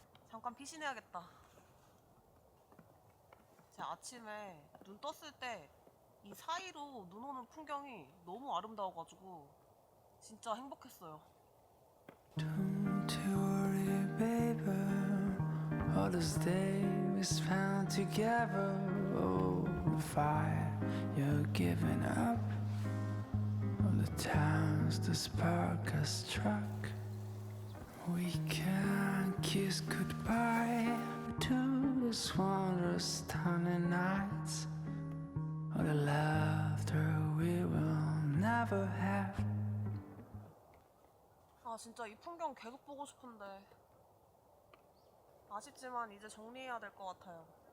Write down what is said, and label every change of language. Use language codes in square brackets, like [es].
[ko] 잠깐 피신해야겠다. 제가 아침에 눈 떴을 때 이 사이로 눈 오는 풍경이 너무 아름다워가지고 진짜 행복했어요. [en] Don't you worry, baby. All those days we spent together. Oh, the fire you're giving up. All the times the spark has struck. We can't kiss goodbye to this wondrous stunning nights. All the laughter we will never have. [ko] 진짜 이 풍경 계속 보고 싶은데 아쉽지만 이제 정리해야 될 것 같아요.